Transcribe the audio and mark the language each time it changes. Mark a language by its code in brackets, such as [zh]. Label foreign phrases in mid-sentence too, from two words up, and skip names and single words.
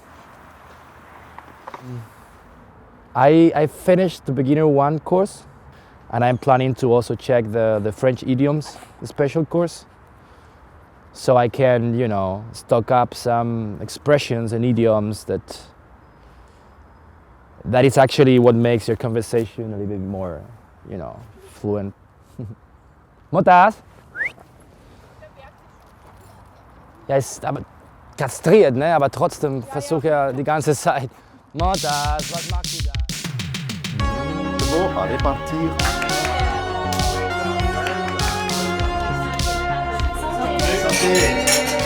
[en] I finished the Beginner 1 course and I'm planning to also check the French idioms special course so I can, you know, stock up some expressions and idioms that is actually what makes your conversation a little bit more, you know, fluent. [de] Montag? Ja, ist aber kastriert, ne? Aber trotzdem versuche er die ganze Zeit. Montag, was machst du da? [fr] Bon, allez partir. Santé.